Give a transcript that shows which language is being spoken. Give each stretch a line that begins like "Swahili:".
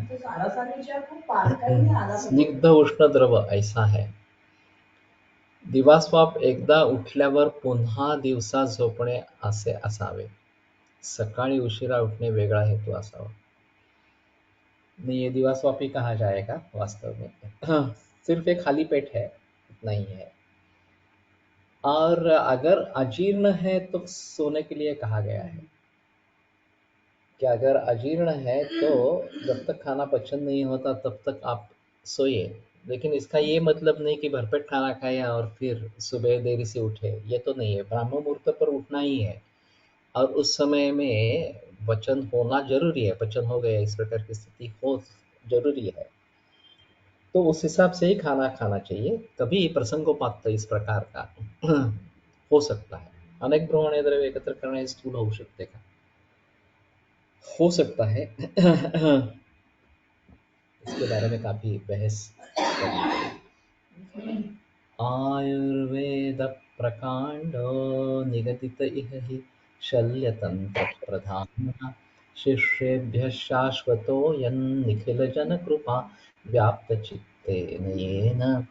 Marathi: तो सारासार विचार खूप बारकाईने आला पाहिजे.
Hindi: स्निग्ध उष्ण द्रव ऐसा है।
Marathi: दिवास्वप्न एकदा उठल्यावर पुन्हा दिवसा झोपणे असे असावे, सकाळी उशिरा उठणे वेगळा हेतू असावा।
Hindi: नहीं, ये दिवास्वप्न ही कहा जाएगा वास्तव में। सिर्फ एक खाली पेट है, इतना ही है। और अगर अजीर्ण है तो सोने के लिए कहा गया है कि अगर अजीर्ण है तो जब तक खाना पचन नहीं होता तब तक आप सोइए। लेकिन इसका ये मतलब नहीं कि भरपेट खाना खाए और फिर सुबह देरी से उठे, ये तो नहीं है। ब्राह्म मुहूर्त पर उठना ही है और उस समय में वचन होना जरूरी है, पचन हो गया इस प्रकार की स्थिति हो जरूरी है, तो उस हिसाब से ही खाना खाना चाहिए। कभी प्रसंगोपात इस प्रकार का हो सकता है।
Marathi: अनेक भ्रमण द्रव्य एकत्र करने स्थूल होऊ शकते का?
Hindi: हो सकता है। इसके बारे में काफी बहस करनी पड़ेगी।
Sanskrit: आयुर्वेद प्रकांडो निगदित इह हि शल्यतंत्र प्रधानः, शिष्येभ्यः शाश्वतोऽयं निखिलजनकृपा व्याप्तचित्तेन येन।